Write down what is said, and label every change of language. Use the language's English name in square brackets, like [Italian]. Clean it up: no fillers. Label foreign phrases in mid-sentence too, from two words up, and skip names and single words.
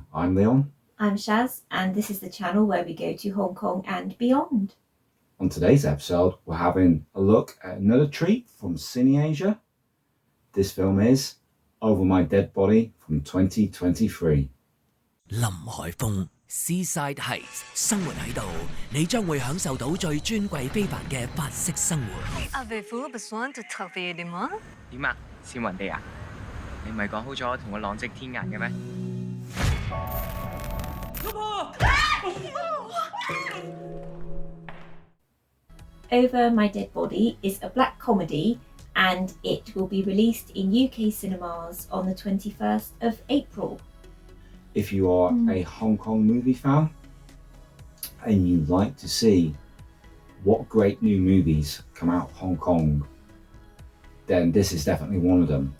[English] I'm Leon. I'm Shaz, and this is the channel where we go to Hong Kong and beyond. On today's episode, we're having a look at another treat from CineAsia. This film is Over My Dead Body from 2023. [Cantonese] 林海峰 Seaside Heights 生活喺度，你將會享受到最尊貴非凡嘅法式生活。 [French] Avez-vous besoin de travailler de moi？ [Cantonese] 點啊？笑雲地啊？你唔係講好咗同我浪跡天涯嘅咩？老婆 [English] Over My Dead Body is a black comedy, and it will be released in UK cinemas on the 21st of April. If you are a Hong Kong movie fan and you like to see what great new movies come out of Hong Kong, then this is definitely one of them.